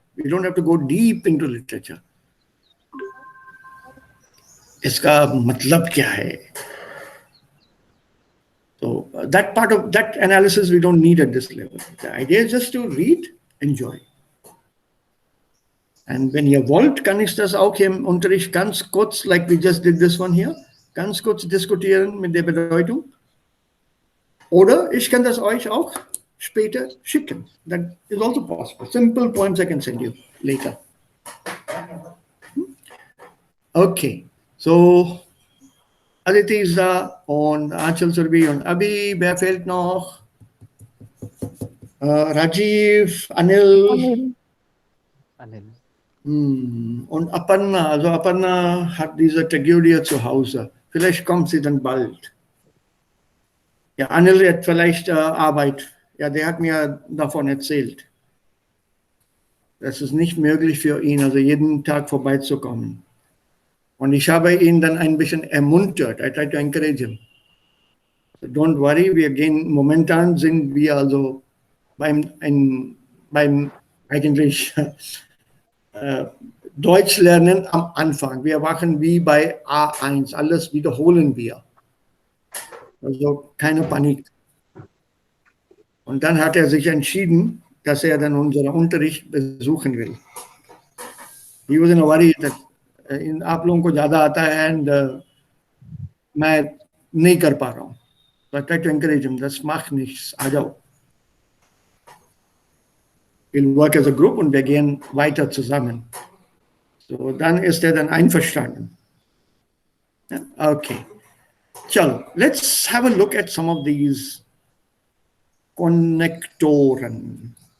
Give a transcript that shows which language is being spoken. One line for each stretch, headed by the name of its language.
English: We don't have to go deep into literature.
Hindi: इसका मतलब क्या है?
English: So that part of that analysis we don't need at this level. The idea is just to read, enjoy.
German: And wenn ihr wollt, kann ich das auch im Unterricht ganz kurz,
English: like we just did this one here,
German: ganz kurz diskutieren mit der Bedeutung. Oder ich kann das euch auch später schicken.
English: That is also possible. Simple points I can send you later.
German: Okay, so Aditi ist da und Achal Surbi und Abhi, wer fehlt noch? Rajiv, Anil. Und Aparna, also Aparna hat diese Tragödie zu Hause. Vielleicht kommt sie dann bald. Ja, Anil hat vielleicht Arbeit. Ja, der hat mir davon erzählt. Es ist nicht möglich für ihn, also jeden Tag vorbeizukommen. Und ich habe ihn dann ein bisschen ermuntert.
English: I tried to encourage him. So don't worry,
German: momentan sind wir also beim eigentlich Deutsch lernen am Anfang. Wir machen wie bei A1, alles wiederholen wir. Also keine Panik. Und dann hat er sich entschieden, dass er dann unseren Unterricht besuchen will.
English: He was in a worry that
Hindi: इन आप लोगों को ज़्यादा आता है and मैं नहीं कर पा रहा हूँ.
English: So I try to encourage him,
German: das macht nichts,
Hindi: आ जाओ.
English: We'll work as a group
German: und wir gehen weiter zusammen. So, dann ist er dann einverstanden.
English: Okay. Chalo, let's have a look at some of these Konnektoren.